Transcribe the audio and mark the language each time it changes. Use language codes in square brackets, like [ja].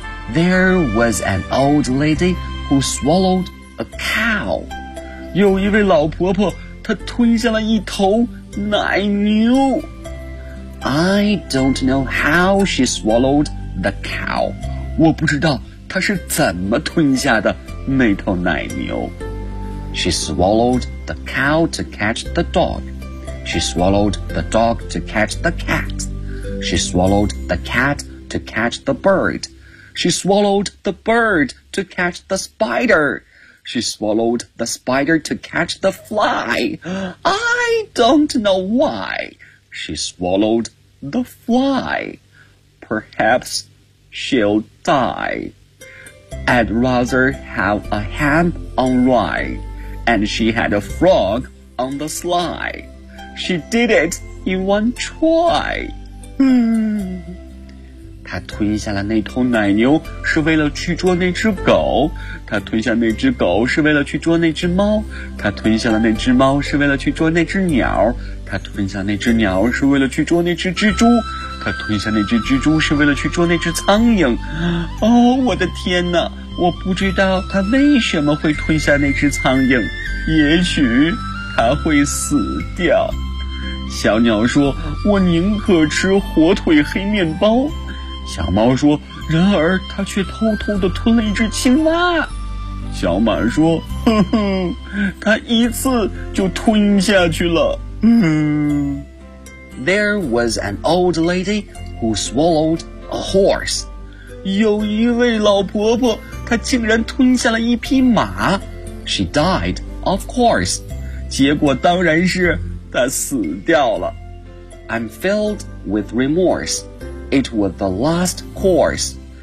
[en] There was an old lady who swallowed a cow. [zh] 有一位老婆婆她吞下了一头奶牛。 [en] I don't know how she swallowed the cow. [zh] 我不知道她是怎么吞下的那头奶牛。 [en] She swallowed the cow to catch the dog. She swallowed the dog to catch the cat. She swallowed the cat to catch the bird. She swallowed the bird to catch the spider. She swallowed the spider to catch the fly. I don't know why she swallowed the fly. Perhaps she'll die. I'd rather have a ham on rye. And she had a frog on the sly. She did it in one try. [zh] 她吞下了那头奶牛是为了去捉那只狗，她吞下那只狗是为了去捉那只猫，她吞下了那只猫是为了去捉那只鸟，她吞下那只鸟是为了去捉那只蜘蛛，她吞下那只蜘蛛是为了去捉那只苍蝇。哦，我的天哪，我不知道他为什么会吞下那只苍蝇，也许他会死掉。小鸟说，我宁可吃火腿黑面包。小猫说，然而他却偷偷地吞了一只青蛙。小马说，哼哼，他一次就吞下去了。 [en] There was an old lady who swallowed a horse. [zh] 有一位老婆婆，她竟然吞下了一匹马。 [en] She died, of course. [zh] 结果当然是她死掉了。 [en] I'm filled with remorse. It was the last course.